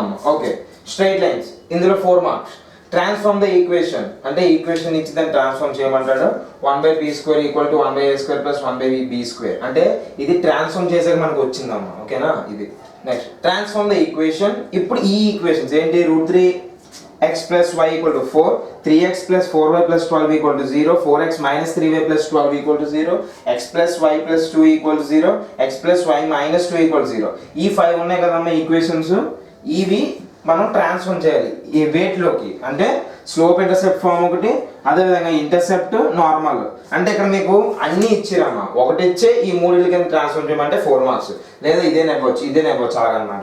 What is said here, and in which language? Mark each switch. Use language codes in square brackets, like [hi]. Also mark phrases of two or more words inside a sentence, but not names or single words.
[te] ఓకే, [en] straight lines [te] ఇందులో 4 మార్క్స్. [en] transform the equation [te] అంటే ఈక్వేషన్ ఇచ్చి దాన్ని ట్రాన్స్ఫార్మ్ చేయమంటాడు. 1/p² = 1/a² + 1/b². అంటే ఇది ట్రాన్స్ఫార్మ్ చేసాక మనకు వచ్చిందమ్మా. ఓకేనా, ఇది [en] next transform the equation. [te] ఇప్పుడు ఈ ఈక్వేషన్స్ ఏంటి? √3x + y = 4, 3x + 4y + 12 = 0, 4x - 3y + 12 = 0, x + y + 2 = 0, x + y - 2 = 0. ఈ 5 ఉన్నాయి కదమ్మా ఈక్వేషన్స్. ఇవి మనం ట్రాన్స్ఫార్మ్ చేయాలి ఈ వెయిట్లోకి. అంటే [en] slope intercept form [te] ఒకటి, అదేవిధంగా [en] intercept normal. [te] అంటే ఇక్కడ మీకు అన్ని ఇచ్చిరమ్మా, ఒకటి ఇచ్చే ఈ మూడింటి కింద ట్రాన్స్ఫార్మ్ చేయమంటే 4 మార్క్స్, లేదా ఇదే నెవ్వచ్చు అలాగనమాట.